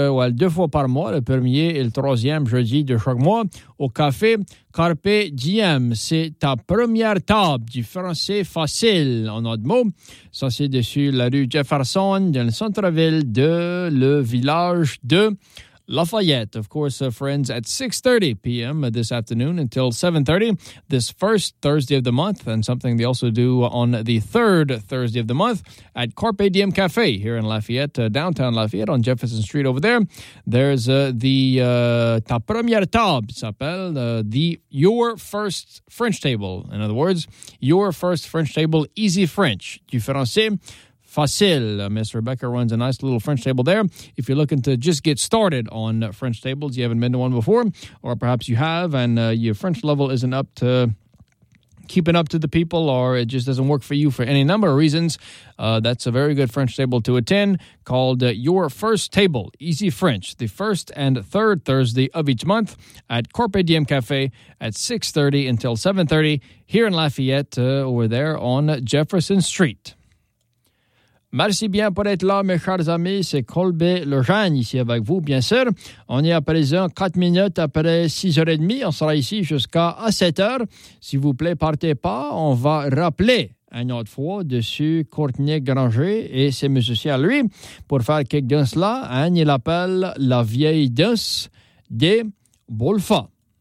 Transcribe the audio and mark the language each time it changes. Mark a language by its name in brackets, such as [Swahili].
[French] Deux fois par mois, le premier et le troisième jeudi de chaque mois, au Café Carpe Diem. C'est ta première table du français facile, en autre mot. Ça, c'est dessus la rue Jefferson, dans le centre-ville de le village de [English] Lafayette. Of course, friends, at 6:30 p.m. this afternoon until 7:30 this first Thursday of the month, and something they also do on the third Thursday of the month at Carpe Diem Cafe here in Lafayette, downtown Lafayette on Jefferson Street over there. There's Ta Première Table [French] s'appelle, [English] Your First French Table. In other words, Your First French Table, Easy French. [French] Du français. Facile. [English] Miss Rebecca runs a nice little French table there. If you're looking to just get started on French tables, you haven't been to one before, or perhaps you have, and your French level isn't up to keeping up to the people, or it just doesn't work for you for any number of reasons, that's a very good French table to attend, called Your First Table, Easy French, the first and third Thursday of each month at Carpe Diem Cafe at 6:30 until 7:30 here in Lafayette, over there on Jefferson Street. [French] Merci bien pour être là, mes chers amis. C'est Colbe Lejeune ici avec vous, bien sûr. On est à présent 4 minutes après 6h30. On sera ici jusqu'à 7h. S'il vous plaît, partez pas. On va rappeler une autre fois dessus Courtney Granger et ses musiciens à lui pour faire quelques danses là. Il appelle la vieille danse des Bolfas.